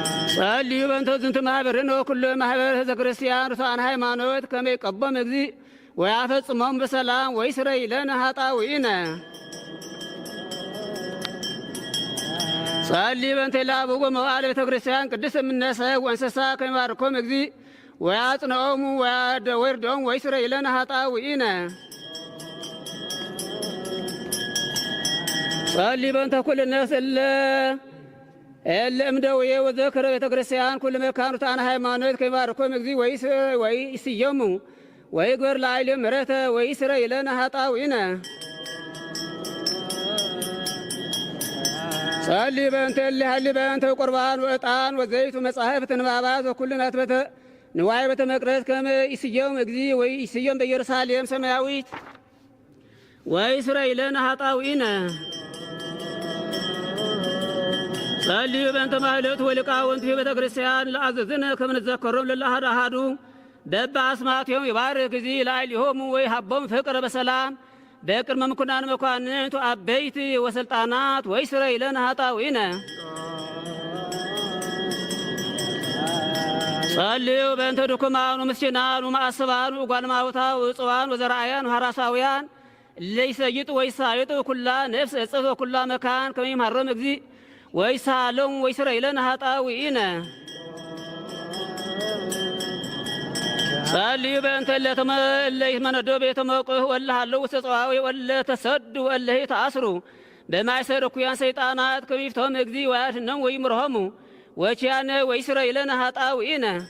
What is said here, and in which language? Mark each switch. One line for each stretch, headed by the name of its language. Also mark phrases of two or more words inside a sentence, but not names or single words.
Geez: ጸልዩ በእንተ ዝንቱ ማኅበርነ ወኩሎ ማኅበር ሕዝበ ክርስቲያን ርቱዓነ ሃይማኖት ከመ ይቀቦም እግዚእ ወያፈጽሞም በሰላም ወይስረይ ለነ ኃጣውኢነ። ጸልዩ በእንተ ኢላብዎ መዋዕለ ቤተ ክርስቲያን ቅድስት እምነ ሰብ ወእንስሳ ከመ ይባርኮም እግዚእ ወያጽንዖሙ ወይርድዖሙ ወይስረይ ለነ ኃጣውኢነ። ጸልዩ በእንተ ኩልነ እለ እምደውየ ወዘክረ ቤተ ክርስቲያን ኩሉ መካን ርቱዓነ ሃይማኖት ከመ ይባርኮም እግዚእ ወይስዮሙ ወይግበር ላዕሌሆሙ ምሕረተ ወይስረይ ለነ ኃጣውኢነ። ጸልዩ በእንተ እለ ይሃልዩ በእንተ ቁርባን ወዕጣን ወዘይት ወመጻሕፍት ንባባት ወኩሉ ናትበተ ንዋየ ቤተ መቅደስ ከመ ይስዮሙ እግዚእ ወይስዮሙ በኢየሩሳሌም ሰማያዊት ወይስረይ ለነ ኃጣውኢነ። ጸልዩ በእንተ ማኅሌቱ ወሊቃውንቱ ቤተ ክርስቲያን ለአዘዝነ ከመ ንዘከሮም ለለአሐዱ አሐዱ በበአስማቲሆሙ ይባርክ እግዚእ ላዕሌሆሙ ወይሃቦሙ ፍቅረ በሰላም በቅድመ ምኵናን መኳንንት አበይት ወሥልጣናት ወይስረይ ለነ ኃጣውኢነ። ጸልዩ በእንተ ድኩማን ወምስኪናን ወማእስባን ወጓለ እማውታን ወዕፁዋን ወዘራእያን ወሐራሳውያን እለ ይሰይጡ ወይሳይጡ ኩላ ነፍስ እጽፍ ወኩላ መካን ከመ ይምሃሮም እግዚእ ወይሳሎሙ ወይስረይ ለነ ኃጣውኢነ። ጸልዩ በእንተ እለ ይትመነደው ቤተ መቁህ ወእለ ሀለው ውስተ ጸዋዊ ወእለ ተሰዱ ወእለ ተአስሩ በማእሰረ እኩያን ሰይጣናት ከመ ይፍትሖሙ እግዚእ ወያድኅኖሙ ወይምርሖሙ ወኪያነ ወይስረይ ለነ ኃጣውኢነ።